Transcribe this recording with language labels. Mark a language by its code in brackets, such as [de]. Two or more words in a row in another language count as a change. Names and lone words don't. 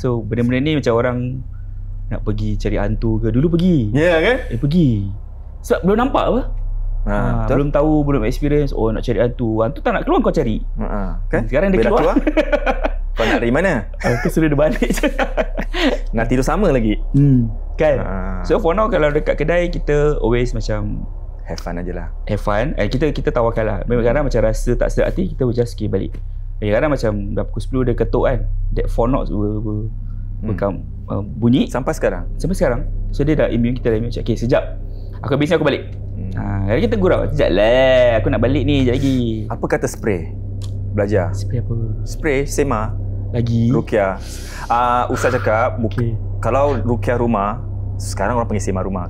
[ms] So benda-benda ni macam orang nak pergi cari hantu ke, dulu pergi. Kan? Pergi. Sebab belum nampak apa. Belum tahu, belum experience. Oh, nak cari hantu. Hantu tak nak keluar, kau cari. Kan? Sekarang dia keluar. Kau nak dari mana? Kau suruh dia balik je. Nak tidur sama lagi. Kan? [en] So for now, [ms] kalau dekat kedai, kita always macam [en] have fun [ms] aje lah. [en] Have fun. [ms] Kita tawakal lah. Kadang-kadang macam rasa tak sedap hati, kita just skip balik. Kadang-kadang macam dah pukul 10 dia ketuk kan. [en] That 4 knots will bunyi. [ms] Sampai sekarang? Sampai sekarang. So dia dah immune, kita dah immune. Okay, sekejap. Aku habis ni aku balik. Hari kita gurau. Sekejap lah. Aku nak balik ni sekejap lagi. Apa kata spray? Belajar. Spray apa? Spray sema. Lagi? Ruqyah. Ustaz cakap, kalau ruqyah rumah, sekarang orang panggil sema rumah.